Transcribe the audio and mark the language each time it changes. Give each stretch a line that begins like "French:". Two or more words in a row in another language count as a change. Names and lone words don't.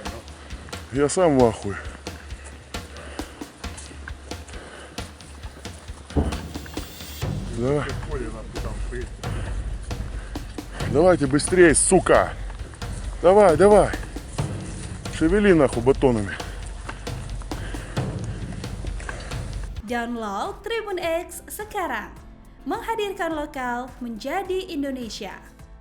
Russian: Я сам в ахуе. Да. Давайте быстрее, сука! Давай, давай! Шевели нахуй батонами.
Indonesian: Download Tribun X sekarang, menghadirkan lokal menjadi Indonesia.